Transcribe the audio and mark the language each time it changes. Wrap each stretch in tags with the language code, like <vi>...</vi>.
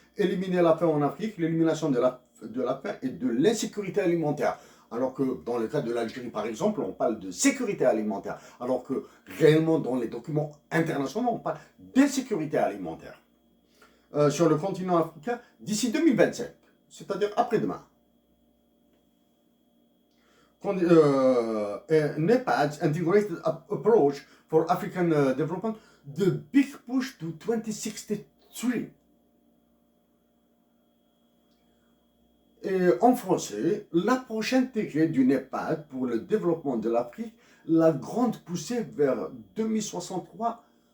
<fr>Éliminer la faim en Afrique, l'élimination de la faim et de l'insécurité alimentaire. Alors que dans le cas de l'Algérie, par exemple, on parle de sécurité alimentaire. Alors que réellement, dans les documents internationaux, on parle d'insécurité alimentaire. Sur le continent africain, d'ici 2027, c'est-à-dire après-demain.</fr> <en>NEPAD's Integrated Approach for African Development, the big push to 2063.</en> <fr>Et en français, l'approche intégrée du NEPAD pour le développement de l'Afrique, la grande poussée vers 2063.</fr>